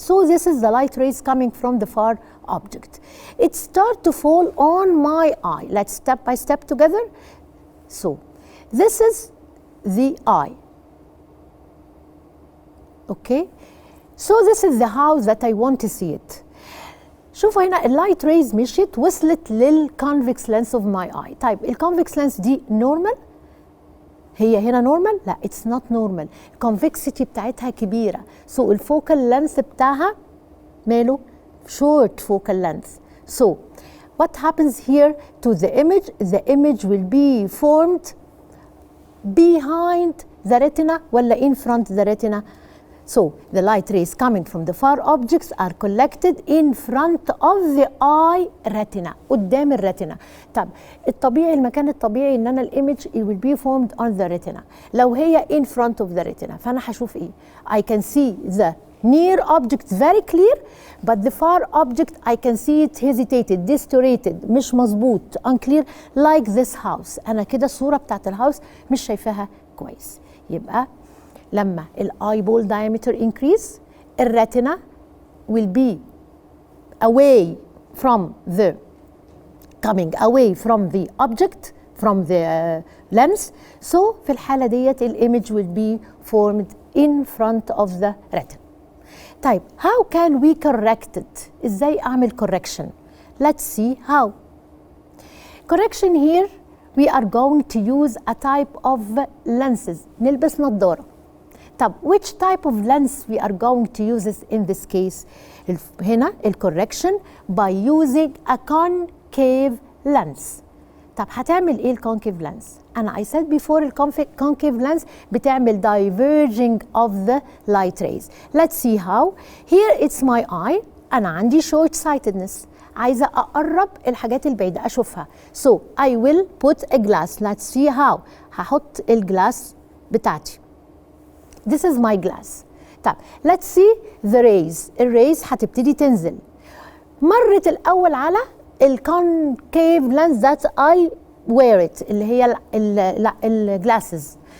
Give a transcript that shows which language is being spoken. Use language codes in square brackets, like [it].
[en] so this is the light rays coming from the far object. It start to fall on my eye. Let's step by step together. So this is the eye. Okay, so this is the house that I want to see it. [ar] شوفوا هنا [en] اللايت ريز [ar] مشيت وصلت [en] للكونفكس lens of my eye. [ar] طيب [en] الكونفكس لينس [ar] دي [en] Normal? [ar] هي هنا [en] Normal? [ar] لا [en] it's not normal, الكونفكسيتي [ar] بتاعتها كبيره. [en] so الفوكال lens [ar] بتاعها ماله؟ [en] Short focal lens. So what happens here to the image? The image will be formed behind the retina [ar] ولا [en] in front the retina? So the light rays coming from the far objects are collected in front of the eye retina، [ar] قدام الريتنا. طب الطبيعي، المكان الطبيعي ان انا [en] الايمج it will be formed on the retina. [ar] لو هي [en] in front of the retina [ar] فانا هشوف ايه؟ [en] I can see the near object very clear but the far object I can see it hesitated distorted [ar] مش مظبوط [en] unclear like this house. [ar] انا كده الصورة بتاعت الهاوس مش شايفاها كويس. يبقى لما [en] الايبول diameter increase الريتنا will be away from the coming away from the object from the lens. so [ar] في الحالة ديت [en] الإيمج will be formed in front of the retina. طيب how can we correct it؟ [ar] ازاي اعمل [en] correction؟ let's see how. correction here we are going to use a type of lenses. [ar] نلبس نظارة. [en] طب which type of lens we are going to use in this case؟ [ar] هنا [en] correction by using a concave lens. [ar] طب هتعمل ايه [en] concave lens؟ أنا I said before concave lens [ar] بتعمل [en] diverging of the light rays. Let's see how. Here it's my eye. [ar] أنا عندي [en] short-sightedness. [ar] عايزة أقرب الحاجات البعيدة أشوفها. [en] So I will put a glass. Let's see how. [ar] هحط الجلاس بتاعتي. [en] This is my glass. طب let's see the rays. [ar] الريز هتبتدي تنزل. مرت الأول على [en] الكونكيف lens that I wear it [ar] اللي هي [en] الجلاسز.